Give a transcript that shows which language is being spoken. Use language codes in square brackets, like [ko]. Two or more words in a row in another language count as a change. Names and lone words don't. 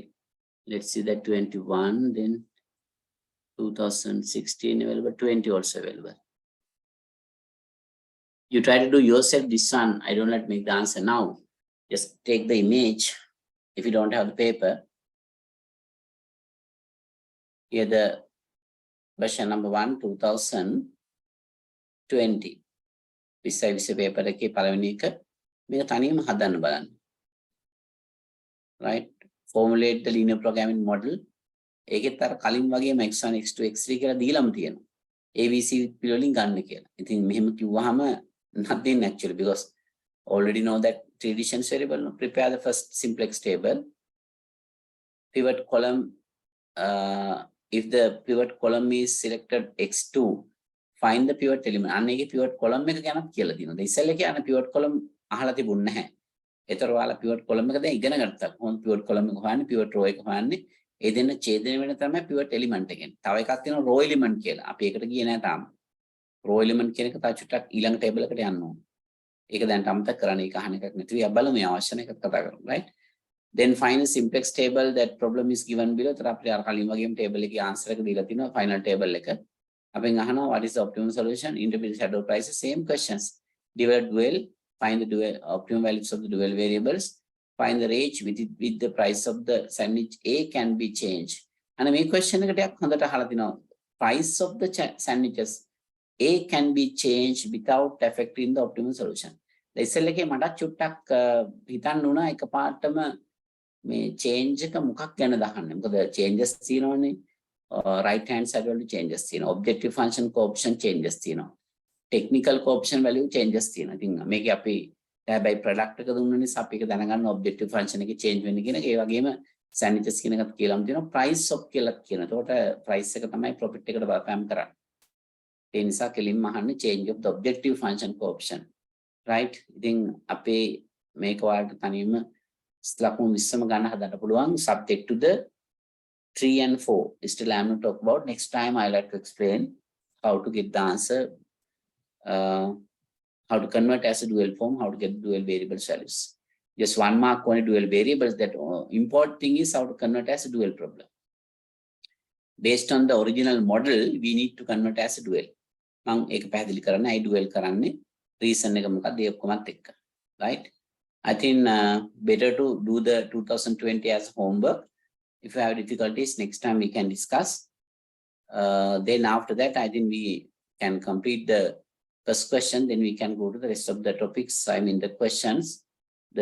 [en] Let's see that 21, then 2016 available, 20 also available. You try to do yourself this one. I don't let make the answer now. Just take the image if you don't have the paper. Here the question number 1, 2020. [si] විශ්ව paper එකේ පළවෙනි එක මේක තනියම හදන්න බලන්න. [en] Right? Formulate the linear programming model. [si] ඒකෙත් අර කලින් වගේම x1 x2 x3 කියලා දීලාම තියෙනවා. ABC පිළිවෙලින් ගන්න කියලා. ඉතින් මෙහෙම කිව්වහම [en] nothing actually, because already know that 3 divisions variable. No? Prepare the first simplex table. Pivot column. If the pivot column is selected x2, find the pivot element. [si] අන්නේගේ [en] pivot column [si] එක ගැනත් කියලා තියෙනවා. ඉතින් ඉස්සෙල්ලා කියන [en] pivot column [si] අහලා තිබුණ නැහැ. ඒතර ඔයාලා [en] pivot column [si] එක දැන් ඉගෙන ගත්තා. කොහොමද [en] pivot column [si] එක හොයන්නේ, [en] pivot row [si] එක හොයන්නේ. ඒ දෙන්න ඡේදනය වෙන තමයි [en] pivot element [si] එකෙන්. තව එකක් තියෙනවා [en] row element [si] කියලා. අපි ඒකට ගියේ නැහැ තාම. [en] row element [si] කියන එක තා චුට්ටක් ඊළඟ table එකට යන්න ඕනේ. ඒක දැන් අමතක කරන්න. ඒක අහන එකක් නෙවෙයි. අපි බලමු මේ අවශ්‍ය එකක් කතා කරමු. [en] Right? Then find a simplex table. That problem is given below. [si] තර අපිට අර කලින් වගේම table එකේ answer එක දීලා තිනවා [en] final table [si] එක. අපෙන් අහනවා [en] what is the optimum solution? Interpret shadow prices. Same questions. Divide dual. Find the dual optimum values of the dual variables. Find the range with the price of the sandwich A can be changed. [si] And මේ question එකට ටිකක් හොඳට අහලා තිනවා. [en] Price of the sandwiches A can be changed without affecting the optimum solution. [si] ඉතින් එකේ මට චුට්ටක් හිතන්න උනා එකපාරටම මේ change එක මොකක් ගැන දාන්න. මොකද changes තියෙනවනේ. [en] Right hand side [si] වල changes තියෙනවා. [en] Objective function coefficient changes [si] තියෙනවා. [en] Technical coefficient value changes [si] තියෙනවා. ඉතින් මේකේ අපි හැබැයි product එක දුන්න නිසා අපි ඒක දැනගන්න [en] objective function [si] එකේ change වෙන්නේ කියන එක. ඒ වගේම sandwiches කියන එකත් කියලාම තියෙනවා. [en] Price of [si] කියලා කියනවා. එතකොට price එක තමයි profit එකට බලපෑම් කරන්නේ. ඒ නිසා කෙලින්ම අහන්නේ [en] change of the objective function coefficient. Right? [si] ඉතින් අපේ මේක වලට තනියම ලකුණු 20ම ගන්න හදන්න පුළුවන් [en] subject to the 3 and 4. Still I am not talk about. Next time I like to explain how to get the answer, how to convert as a dual form, how to get dual variables values. Just 1 mark only dual variables. That important thing is how to convert as a dual problem. Based on the original model, we need to convert as a dual. [si] මම ඒක පැහැදිලි කරන්න [en] I dual [si] කරන්නේ reason එක මොකක්ද ඒ ඔක්කොමත් එක්ක. [en] Right? I think better to do the 2020 as homework. If you have difficulties, next time we can discuss. Then after that, I think we can complete the first question. Then we can go to the rest of the topics. I mean the questions.